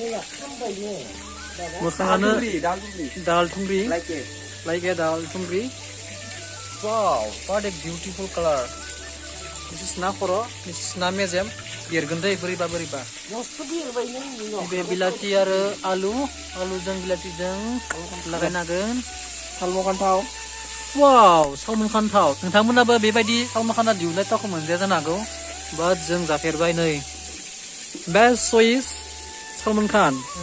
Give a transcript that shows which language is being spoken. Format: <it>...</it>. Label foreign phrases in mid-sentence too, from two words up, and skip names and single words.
<brx>मोखाङानो दाल थुंग्रि.</brx> <en>like a</en> <brx>दाल थुंग्रि.</brx> <en>wow, what a beautiful color. This is na खर', this is na मेजेम.</en> <brx>देरगोन दै बोरैबा. बे बिलाथि आरो आलुजों बिलाथिजों लागायनो हागोन. सालमन खान्थाव. wow, सालमन खान्थाव. नोंथांमोनाबो बेबायदि सालमन खान्थाव दिहुननाय थावखौ मोनजाया जानो हागौ. बाट जों जाफेरबाय नै.</brx> <en>best choice</en> <brx>सालमन खान.</brx>